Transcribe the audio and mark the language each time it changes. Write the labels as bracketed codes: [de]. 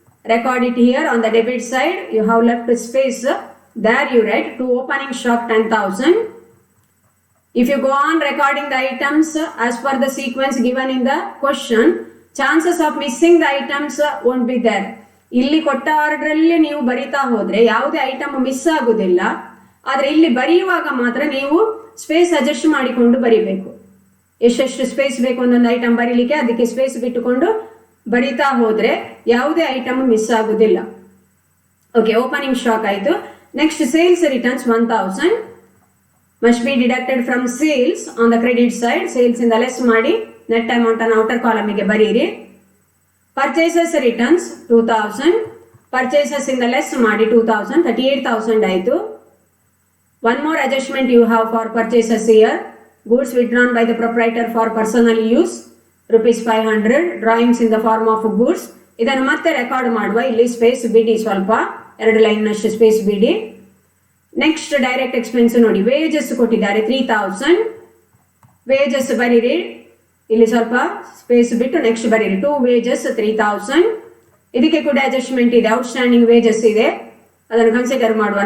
[en] Record it here on the debit side. You have left space. There you write 2 opening stock 10,000. If you go on recording the items as per the sequence given in the question, chances of missing the items won't be there. [kn] ಇಲ್ಲಿ ಕೊಟ್ಟ ಆರ್ಡರಲ್ಲಿ ನೀವು ಬರಿತಾ ಹೋದ್ರೆ ಯಾವುದೇ item miss ಆಗುವುದಿಲ್ಲ. ಆದರೆ ಇಲ್ಲಿ ಬರೆಯುವಾಗ ಮಾತ್ರ ನೀವು ಸ್ಪೇಸ್ ಅಡ್ಜಸ್ಟ್ ಮಾಡಿಕೊಂಡು ಬರಿಬೇಕು. ಎಷ್ಟೆಷ್ಟು ಸ್ಪೇಸ್ ಬೇಕು ಒಂದೊಂದು ಐಟಮ್ ಬರೀಲಿಕ್ಕೆ ಅದಕ್ಕೆ ಸ್ಪೇಸ್ ಬಿಟ್ಟುಕೊಂಡು ಬರಿತಾ ಹೋದ್ರೆ ಯಾವುದೇ ಐಟಮ್ ಮಿಸ್ ಆಗುವುದಿಲ್ಲ. ಓಕೆ, ಓಪನಿಂಗ್ ಸ್ಟಾಕ್ ಆಯಿತು. [en] Next sales returns 1000 must be deducted from sales on the credit side. Sales in the less ಮಾಡಿ [kn] ನೆಟ್ ಅಮೌಂಟ್ ಅನ್ನು ಔಟರ್ ಕಾಲಮಿಗೆ ಬರೀರಿ. ಪರ್ಚೇಸಸ್ ರಿಟರ್ನ್ಸ್ 2000, ಪರ್ಚೇಸಸ್ ಇಂದ ಲೆಸ್ ಮಾಡಿ 2000, 38,000 ಆಯಿತು. [en] One more adjustment you have for purchases here. Goods withdrawn by the proprietor for personal use rupees 500, drawings in the form of goods. [kn] ಇದನ್ನು ಮತ್ತೆ record ಮಾಡುವ. ಇಲ್ಲಿ space ಬಿಡಿ, ಸ್ವಲ್ಪ 2 ಲೈನ್ನಷ್ಟು ಸ್ಪೇಸ್ ಬಿಡಿ. ನೆಕ್ಸ್ಟ್ ಡೈರೆಕ್ಟ್ ಎಕ್ಸ್ಪೆನ್ಸ್ ನೋಡಿ, ವೇಜಸ್ ಕೊಟ್ಟಿದ್ದಾರೆ 3000, ವೇಜಸ್ ಬರೀರಿ. ಇಲ್ಲಿ ಸ್ವಲ್ಪ ಸ್ಪೇಸ್ ಬಿಟ್ಟು ನೆಕ್ಸ್ಟ್ ಬರೀರಿ. 2 ವೇಜಸ್ 3000. ಇದಕ್ಕೆ ಕೂಡ ಅಡ್ಜಸ್ಟ್ಮೆಂಟ್ ಇದೆ, ಔಟ್ಸ್ಟ್ಯಾಂಡಿಂಗ್ ವೇಜಸ್ ಇದೆ, ಅದನ್ನು ಕನ್ಸಿಡರ್ ಮಾಡುವ.